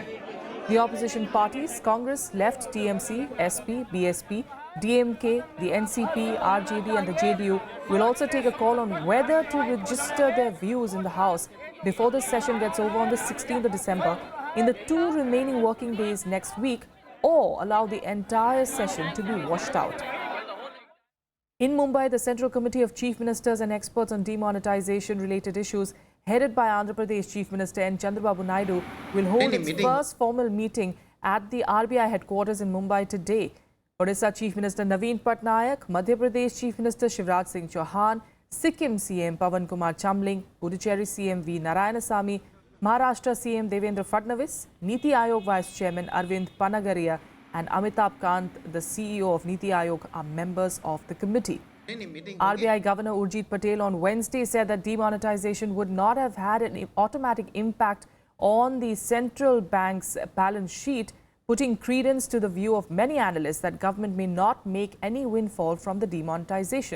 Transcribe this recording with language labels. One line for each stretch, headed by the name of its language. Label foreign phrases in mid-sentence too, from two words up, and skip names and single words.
English: The opposition parties, Congress, Left, TMC, SP, BSP, DMK, the NCP, RJD and the JDU will also take a call on whether to register their views in the House before the session gets over on the 16th of December in the 2 remaining working days next week, or allow the entire session to be washed out. In Mumbai, the Central Committee of Chief Ministers and experts on demonetization-related issues, headed by Andhra Pradesh Chief Minister N. Chandrababu Naidu, will hold its first formal meeting at the RBI headquarters in Mumbai today. Odisha Chief Minister Naveen Patnaik, Madhya Pradesh Chief Minister Shivraj Singh Chauhan, Sikkim CM Pawan Kumar Chamling, Puducherry CM V. Narayanasamy, Maharashtra CM Devendra Fadnavis, Niti Aayog Vice Chairman Arvind Panagaria and Amitabh Kant, the CEO of Niti Aayog, are members of the committee. RBI Governor Urjit Patel on Wednesday said that demonetization would not have had an automatic impact on the central bank's balance sheet, putting credence to the view of many analysts that government may not make any windfall from the demonetization.